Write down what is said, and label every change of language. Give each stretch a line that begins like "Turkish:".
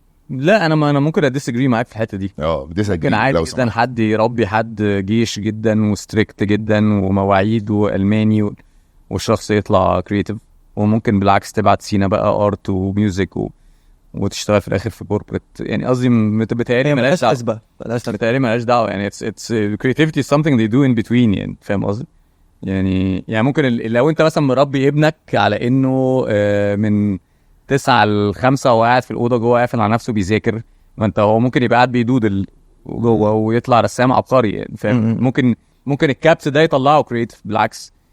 Arabic: لا انا ممكن اديسجري معاك في الحته دي. ممكن عادي جدا حد يربي حد جيش جدا وستريكت جدا ومواعيد والماني والشخص يطلع كرييتيف، وممكن بالعكس تبعت سينا بقى ارت وميوزك وتشتغل في الاخر في كوربريت. يعني قصدي بتهيألي مالهاش دعوه. بتهيألي مالهاش دعوه يعني.
English: it's creativity is something they do in between
Arabic: يعني. فاهم قصدي؟ يعني ممكن لو انت مثلا مربي ابنك على انه من 9 ل 5 وقاعد في الاوضه جوه قافل على نفسه بيذاكر، ما انت هو ممكن يبقى قاعد بيدودل جوه ويطلع رسام عبقري يعني. فاهم؟ ممكن الكابس ده يطلعه كرييتيف بالعكس.